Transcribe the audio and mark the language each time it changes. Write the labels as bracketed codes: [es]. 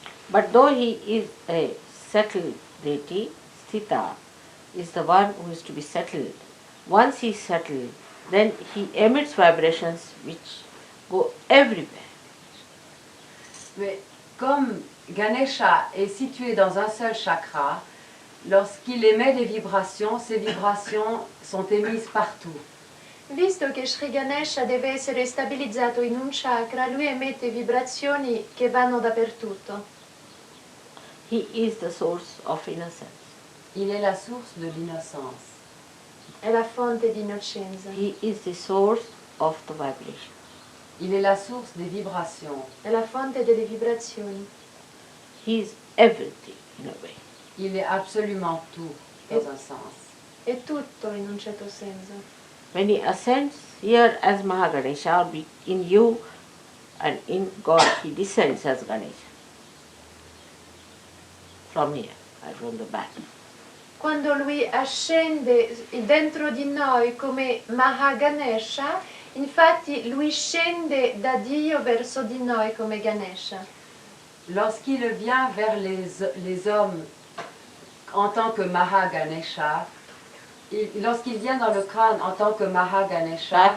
[en] But though he is a settled deity, Sthita is the one who is to be settled. Once he is settled, then he emits vibrations which go everywhere. [fr] Mais comme Ganesha est situé dans un seul chakra, lorsqu'il émet des vibrations, ces vibrations sont émises partout. [it] Visto che Sri Ganesha deve essere stabilizzato in un chakra, lui emette vibrazioni che vanno dappertutto. [en] He is the source of innocence. [fr] Il est la source de l'innocence. [it] È la fonte di innocenza. [en] He is the source of the vibration. [fr] Il est la source des vibrations. [it] È la fonte delle vibrazioni. [en] He is everything in a way. [fr] Il est absolument tout, dans un sens. [it] È tutto in un certo senso. [en] When he ascends here as Mahaganesha, or in you and in God, he descends as Ganesha. from here, from the back. [it] Quando lui ascende dentro di noi come Mahaganesha, infatti lui scende da Dio verso di noi come Ganesha. [fr] Lorsqu'il vient vers les hommes en tant que Mahaganesha, lorsqu'il vient dans le crâne en tant que Mahaganesha,